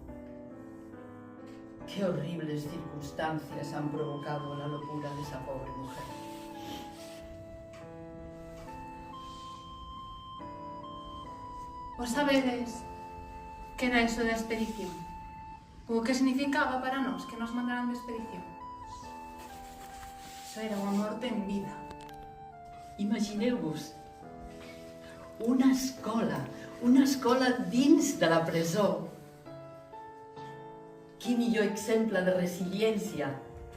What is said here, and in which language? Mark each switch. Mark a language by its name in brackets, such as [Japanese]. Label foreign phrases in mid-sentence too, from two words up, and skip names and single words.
[Spanish] Qué horribles circunstancias han provocado la locura de esa pobre mujer. [Galician] Vos sabedes que era eso da expedición? O que significaba para nós que nos mandaran de expedición? Eso era unha morte en vida. [Catalan] Imagineu-vos una escola dins de la presó. Quin millor exemple de resiliència